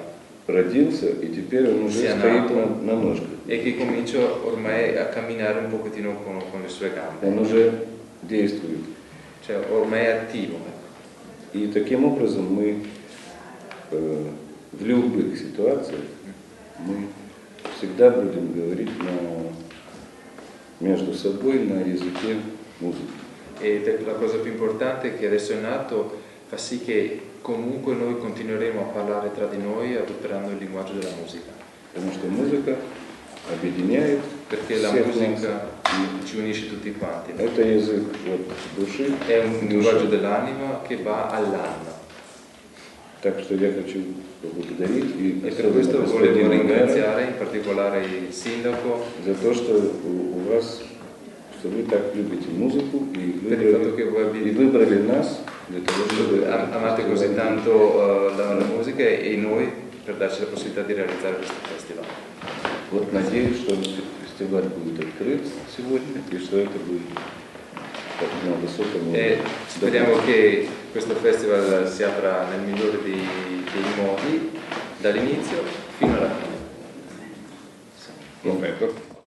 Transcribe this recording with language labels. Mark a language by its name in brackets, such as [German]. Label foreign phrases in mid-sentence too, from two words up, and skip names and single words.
[Russian] родился, и теперь он уже [Italian] Sia [Russian] стоит [Italian] nato. [Russian] на ножках. [Italian] e che comincio ormai a camminare un pochettino con le sue gambe, [Russian] Он уже действует. [Italian] cioè ormai è attivo. [Russian] И таким образом мы в любых ситуациях мы всегда будем говорить между собой на языке музыки. [Italian] E la cosa più importante è che adesso è nato fa sì che comunque noi continueremo a parlare tra di noi adoperando il linguaggio della musica. [Russian] Потому что музыка объединяет [Italian] perché la [Russian] всех [Italian] musica [Russian] нас. [Italian] ci unisce tutti quanti. [Russian] Это язык вот души. [Italian] È un linguaggio dell'anima che va all'anima. [Russian] Так что я хочу поблагодарить и [Italian] E per questo volevo [Russian] господина мэра [Italian] ringraziare in particolare il sindaco [Russian] за то, что у вас, что вы так любите музыку и [Italian] per il fatto che voi [Russian] выбрали нас для того, чтобы [Italian] amate così tanto la musica e noi per darci la possibilità di realizzare questo festival. [Russian] Вот надеюсь, что фестиваль будет открыт сегодня и что это будет так, на высоком [Italian] E [Russian] уровне. [Italian] speriamo che questo festival si apra nel migliore dei modi, dall'inizio fino alla fine. Perfetto.